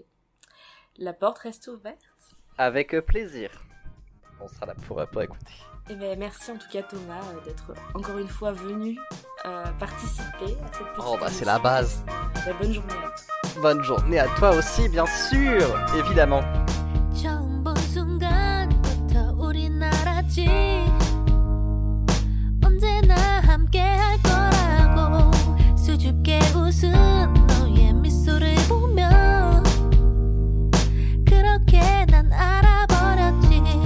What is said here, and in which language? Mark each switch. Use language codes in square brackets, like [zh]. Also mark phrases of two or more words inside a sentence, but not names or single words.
[fr] La porte reste ouverte. Avec plaisir. On sera là pour écouter. Et ben merci en tout cas Thomas d'être encore une fois venu participer à cette petite Oh bah c'est émission. la base. Bonne journée à toi. Bonne journée à toi aussi, bien sûr, évidemment. [ko] 처음 본 순간부터 우린 알았지 언제나 함께 할 거라고 수줍게 웃은 너의 미소를 보며 그렇게 난 알아버렸지